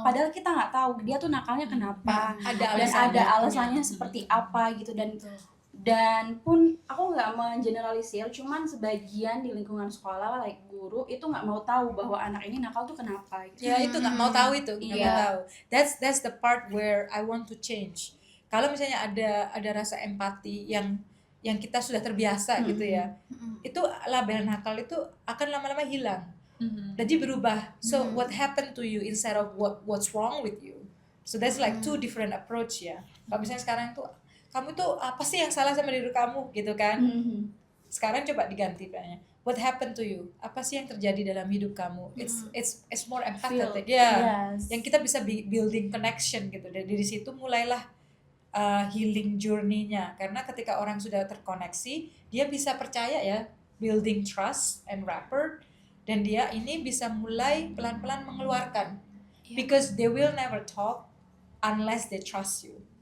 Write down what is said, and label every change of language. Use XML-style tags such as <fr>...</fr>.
<id>Padahal kita nggak tahu dia tuh nakalnya kenapa, dan ada alasannya seperti apa gitu. Dan pun aku nggak mengeneralisir, cuman sebagian di lingkungan sekolah, like guru itu nggak mau tahu bahwa anak ini nakal tuh kenapa gitu. Ya itu nggak mau tahu itu, nggak mau Iya. tahu.</id> <en>That's the part where I want to change.</en> <id>Kalau misalnya ada rasa empati yang kita sudah terbiasa gitu ya, itu label nakal itu akan lama-lama hilang. Jadi berubah.</id> <en>So what happened to you instead of what's wrong with you. So that's like two different approach ya.</en> <id>Kalau misalnya sekarang tuh kamu tuh apa sih yang salah sama diri kamu gitu kan? Sekarang coba diganti kayaknya.</id> <en>What happened to you?</en> <id>Apa sih yang terjadi dalam hidup kamu?</id> <en>It's more empathetic ya. Yes.</en> <id>Yang kita bisa</id> <en>building connection</en> <id>gitu. Dari situ mulailah healing journey-nya, karena ketika orang sudah terkoneksi, dia bisa percaya ya,</id> <en>building trust and rapport,</en> <id>dan dia ini bisa mulai pelan-pelan mengeluarkan,</id> <en>because they will never talk unless they trust you.</en>